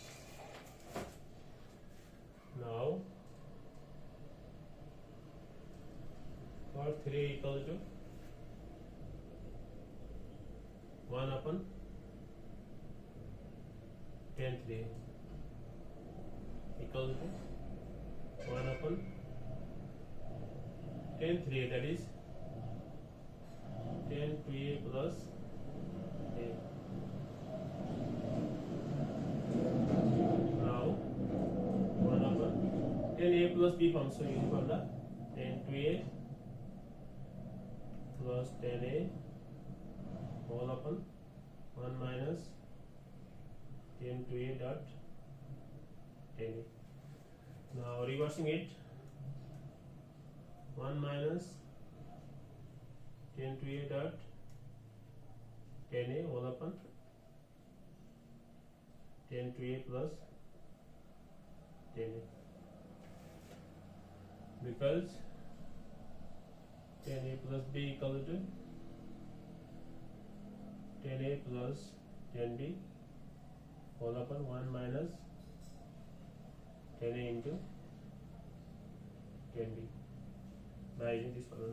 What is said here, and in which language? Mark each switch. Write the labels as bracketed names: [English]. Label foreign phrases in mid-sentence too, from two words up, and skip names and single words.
[English] Now cot 3 equal to 1 upon tan 3 equal to 1 upon tan 3, that is tan 2A plus A. Now 1 upon tan A plus B form, so using formula tan 2A plus tan A whole upon 1 minus tan 2A dot tan A. Now reversing it, 1 minus tan 2A dot tan A whole upon tan 2A plus tan A, because tan A plus B equal to tan A plus tan B whole upon 1 minus tan A into tan B by using this formula.